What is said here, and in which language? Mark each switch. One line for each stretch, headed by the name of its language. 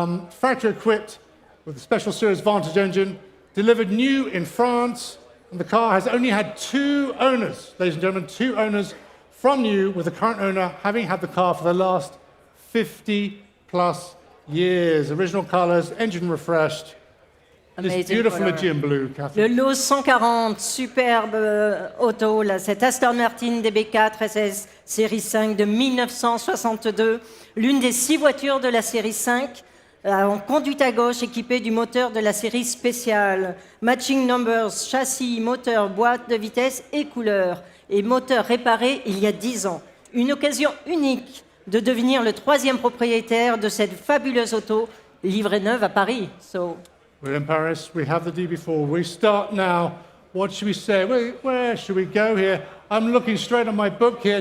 English: Factory equipped with the Special Series Vantage engine, delivered new in France, and the car has only had 2 owners, ladies and gentlemen, 2 owners from new, with the current owner having had the car for the last 50 plus years. Original colors, engine refreshed, and it's beautiful Aegean blue, Catherine.
French: Le lot 140, superbe auto, là, cette Aston Martin DB4 SS série 5 de 1962, l'une des 6 voitures de la série 5, en conduite à gauche équipée du moteur de la série spéciale.
English: Matching numbers,
French: châssis, moteur, boîte de vitesse et couleur. Et moteur réparé il y a 10 ans. Une occasion unique de devenir le 3e propriétaire de cette fabuleuse auto livrée neuve à Paris.
English: We're in Paris, we have the DB4. We start now. What should we say? Where should we go here? I'm looking straight at my book here.